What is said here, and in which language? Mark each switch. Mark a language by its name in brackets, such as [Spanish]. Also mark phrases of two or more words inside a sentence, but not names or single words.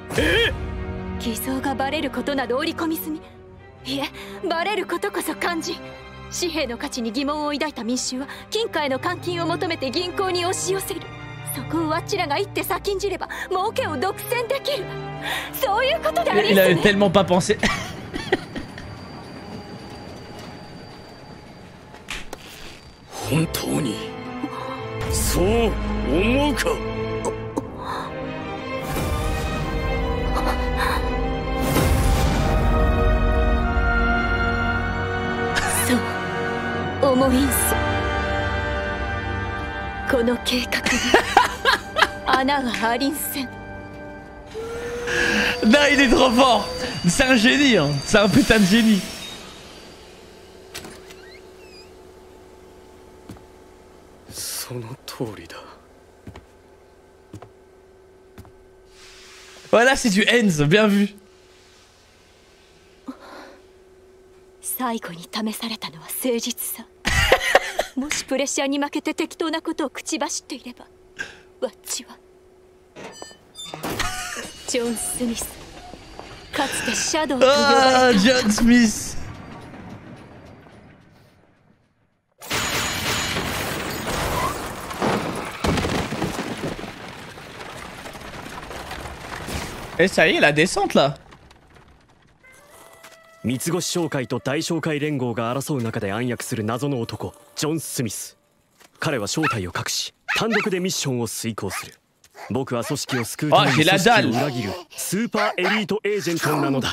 [Japanese] 偽造がバレることなど織り込みずに、いえバレることこそ肝心。紙幣の価値に疑問を抱いた民衆は金貨への換金を求めて銀行に押し寄せる。そこをあちらが一手先んじれば儲けを独占できる。そういうことでありんすね。 [French] Il avait tellement pas pensé. [Japanese] 本当にそう思うか？そう思いんす。この計画に穴はありんせん。 [French] Non, il est trop fort. C'est un génie, hein. C'est un putain de génie. Voilà, c'est du Enz, bien vu. [Japanese] 最後に試されたのは誠実さ。もしプレッシャーに負けて適当なことを口走っていれば、わっちはジョン・スミス、かつてシャドウと呼ばれた。 [French] ジョン・スミス。Eh, ça y est, la descente là. [Japanese] 三越商会と大商会連合が争う中で暗躍する謎の男ジョン・スミス。彼は正体を隠し単独でミッションを遂行する。僕は組織を救うために組織を裏切るスーパーエリートエージェントなのだ。